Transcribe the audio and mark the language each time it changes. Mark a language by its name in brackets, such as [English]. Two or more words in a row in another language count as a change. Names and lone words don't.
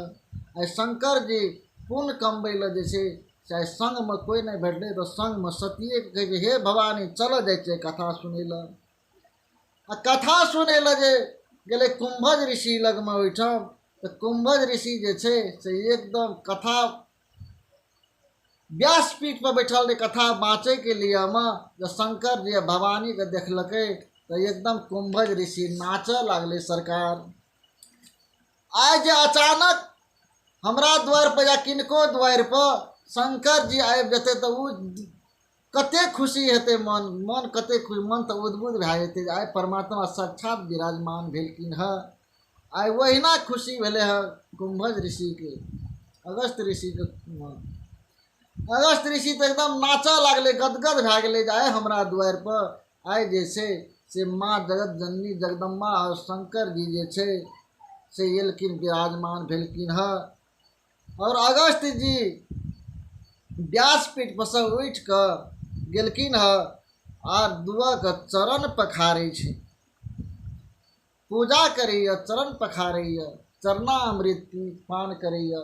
[Maithili] आई शंकर जी पुण्य कमबै लए जे छै चाहे संग में कोई नहीं भेटले तो संग में सतिये के कहे हे भवानी चल जाइ छै कथा सुनै लए। आ कथा सुनै लए जे गेले कुंभज ऋषि लग में ओहिठाम, तो कुंभज ऋषि जे छै से एकदम कथा व्यासपीठ पर बैठल रहे कथा बाँचे के लिए में। जब शंकर जी भवानी के देखलकै तो एकदम कुंभज ऋषि नाचे लागले सरकार। आज जे अचानक हमरा द्वार पर या किनको द्वार पर शंकर जी आबि जेते तो कते खुशी हेतै मन, मन कते खुश, मन तऽ उद्बुद्ध भए जेतै जे आइ परमात्मा साक्षात विराजमान भेलखिन हँ। आइ ओहिना खुशी भेलै हँ कुम्भज ऋषिके, अगस्त ऋषिके। अगस्त ऋषि तऽ एकदम नाचऽ लागलै, गदगद भए गेलै जे आइ हमरा दुआरि पर आइ जे छै से माँ जगत जननी जगदम्बा और शंकर जी जे छै से एलखिन, विराजमान भेलखिन हँ। और अगस्त जी व्यासपीठ पर से उठि कऽ गेलखिन हँ आर दुआक चरण पखारै छै, पूजा करैया, चरण पखारैया, चरणामृत पान करैया।